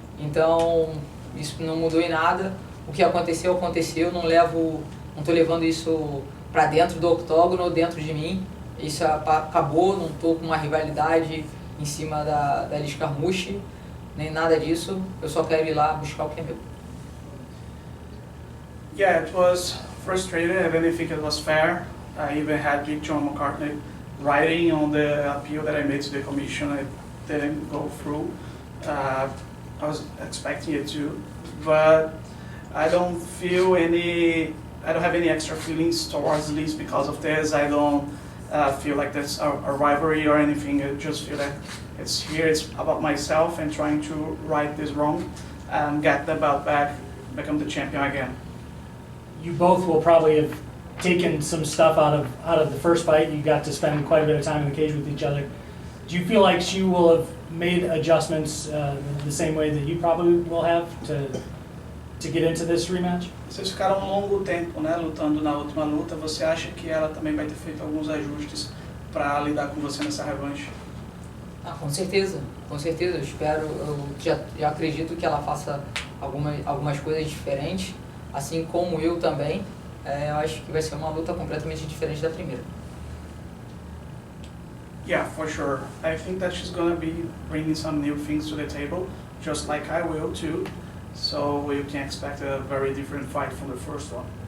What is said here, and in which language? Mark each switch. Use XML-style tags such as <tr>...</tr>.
<pt>Então isso não mudou em nada. O que aconteceu, não tô levando isso para dentro do octógono ou dentro de mim. Isso acabou, não tô com uma rivalidade em cima da Liz Carmouche, nem nada disso. Eu só quero ir lá buscar o que é meu.</pt> <en>Yeah, it was frustrating. I didn't think it was fair. I even had Big John McCartney writing on the appeal that I made to the commission. It didn't go through. I was expecting it to, but I don't have any extra feelings towards Liz because of this. I don't feel like that's a rivalry or anything. I just feel that it's about myself and trying to right this wrong and get the belt back, become the champion again. You both will probably have taken some stuff out of the first fight. You got to spend quite a bit of time in the cage with each other. Do you feel like she will have made adjustments the same way that you probably will have to get into this rematch?</en> <pt>Vocês ficaram um longo tempo, né, lutando na última luta. Você acha que ela também vai ter feito alguns ajustes para lidar com você nessa revanche? Com certeza. Eu espero, eu já acredito que ela faça algumas coisas diferentes, assim como eu também. Eu acho que vai ser uma luta completamente diferente da primeira.</pt> <en>Yeah, for sure. I think that she's gonna be bringing some new things to the table, just like I will too. So you can expect a very different fight from the first one.</en>